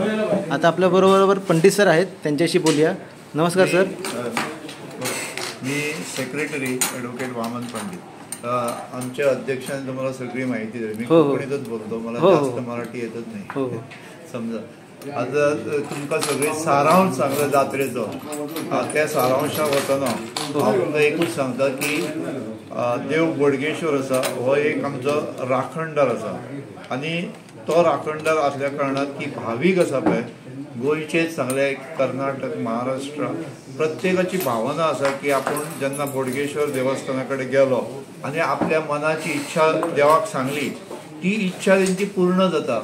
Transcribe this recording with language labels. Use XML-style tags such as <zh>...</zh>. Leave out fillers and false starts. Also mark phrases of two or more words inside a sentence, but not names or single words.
<mr>आता आपल्याबरोबर पंडित सर आहेत, त्यांच्याशी बोलूया. नमस्कार सर. मी सेक्रेटरी ॲडव्होकेट वामन पंडित. आमच्या अध्यक्षांनी तुम्हाला सगळी माहिती दिली. मी कोकणीतच बोलतो, मला जास्त मराठी येतच नाही.</mr> <kok>समजा आता तुमका सगळे सारांश सांगलं जात्रेचो, त्या सारांशा वतना हांव तुमकां एकूच सांगता की देव बोडगेश्वर आसा हो एक आमचो राखणदार आसा. आनी तो राखणदार असल्या कारणान की भावीक आसा पळय, गोंयचेच सांगले, कर्नाटक, महाराष्ट्र, प्रत्येकाची भावना आसा की आपूण जेन्ना बोडगेश्वर देवस्थाना कडेन गेलो आनी आपल्या मनाची इच्छा देवाक सांगली, ती इच्छा तेंची पूर्ण जाता.</kok>